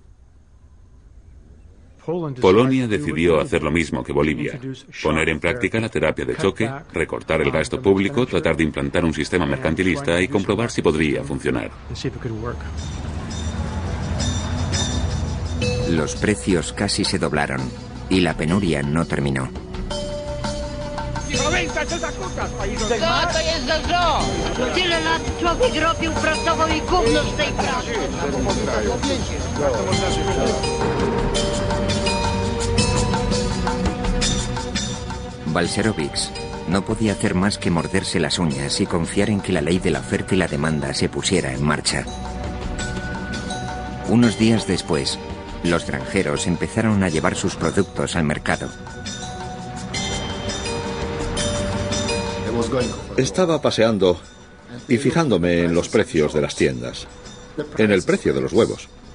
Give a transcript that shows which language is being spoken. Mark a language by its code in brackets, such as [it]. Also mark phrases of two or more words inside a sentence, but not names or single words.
[es] Polonia decidió hacer lo mismo que Bolivia, poner en práctica la terapia de choque, recortar el gasto público, tratar de implantar un sistema mercantilista y comprobar si podría funcionar. Los precios casi se doblaron y la penuria no terminó. [pl] To jest za żo! Tyle lat człowiek robił, pracował i gówno z tej pracy. [es] Balcerowicz no podía hacer más que morderse las uñas y confiar en que la ley de la oferta y la demanda se pusiera en marcha. Unos días después, los granjeros empezaron a llevar sus productos al mercado. Estaba paseando y fijándome en los precios de las tiendas, en el precio de los huevos.